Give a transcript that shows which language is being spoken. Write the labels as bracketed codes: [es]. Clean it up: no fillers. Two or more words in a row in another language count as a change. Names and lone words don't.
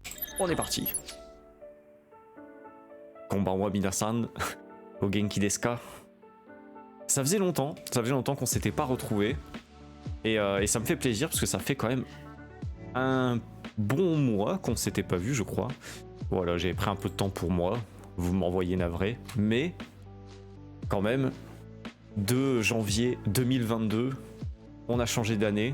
[fr] On est parti. [ja] こんばんは皆さん、お元気ですか? [fr] Ça faisait longtemps qu'on s'était pas retrouvés. Et ça me fait plaisir parce que ça fait quand même un bon mois qu'on s'était pas vu, je crois. Voilà, j'ai pris un peu de temps pour moi. Vous m'envoyez navré. Mais quand même, 2 janvier 2022, on a changé d'année.